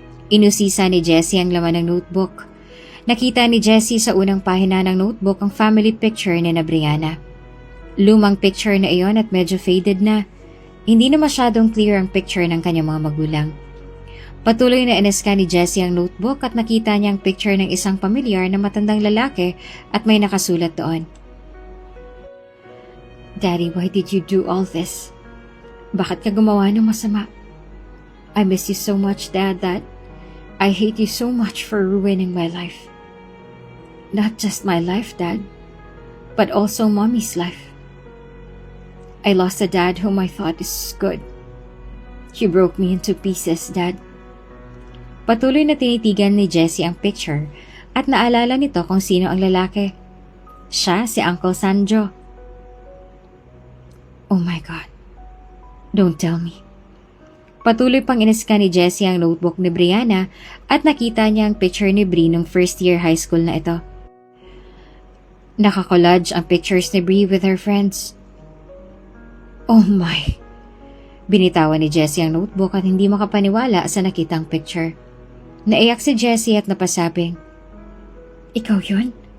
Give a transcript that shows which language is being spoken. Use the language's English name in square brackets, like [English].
[Filipino] Inusisa ni Jessie ang laman ng notebook. Nakita ni Jessie sa unang pahina ng notebook ang family picture ni na Brianna. Lumang picture na iyon at medyo faded na. Hindi na masyadong clear ang picture ng kanyang mga magulang. Patuloy na ineska ni Jessie ang notebook at nakita niya ang picture ng isang pamilyar na matandang lalaki at may nakasulat doon. [English] Daddy, why did you do all this? [Filipino] Bakit ka gumawa ng masama? [English] I miss you so much, Dad, that I hate you so much for ruining my life. Not just my life, Dad, but also Mommy's life. I lost a dad whom I thought is good. He broke me into pieces, Dad. [Filipino] Patuloy na tinitigan ni Jessie ang picture at naalala nito kung sino ang lalaki. Siya si Uncle Sanjo. Oh my God. Don't tell me. Patuloy pang inisika ni Jessie ang notebook ni Brianna at nakita niya ang picture ni Bri nung first year high school na ito. Nakakollage ang pictures ni Bri with her friends. [English] Oh my! [Filipino] Binitawan ni Jessie ang notebook at hindi makapaniwala sa nakitang picture. Naiyak si Jessie at napasabing, "Ikaw yun?